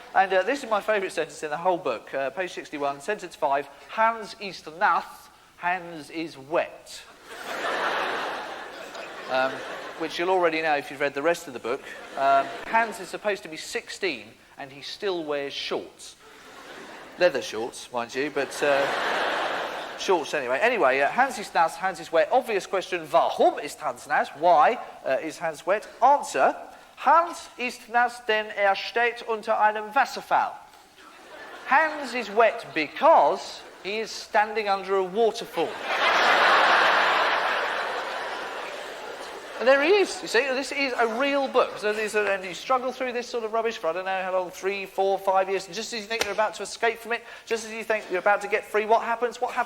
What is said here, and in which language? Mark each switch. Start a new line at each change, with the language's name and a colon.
English: And this is my favourite sentence in the whole book. Page 61, sentence 5.
German: Hans ist nass.
English: Hans is wet. Which you'll already know if you've read the rest of the book. Hans is supposed to be 16 and he still wears shorts. Leather shorts, mind you, but... shorts anyway. Anyway,
German: Hans ist nass,
English: Hans is wet. Obvious question,
German: warum ist Hans nass?
English: Why is Hans wet? Answer,
German: Hans ist nass, denn steht unter einem Wasserfall.
English: Hans is wet because he is standing under a waterfall. And there he is, you see. This is a real book. So and you struggle through this sort of rubbish for I don't know how long, 3, 4, 5 years. And just as you think you're about to escape from it, just as you think you're about to get free, what happens?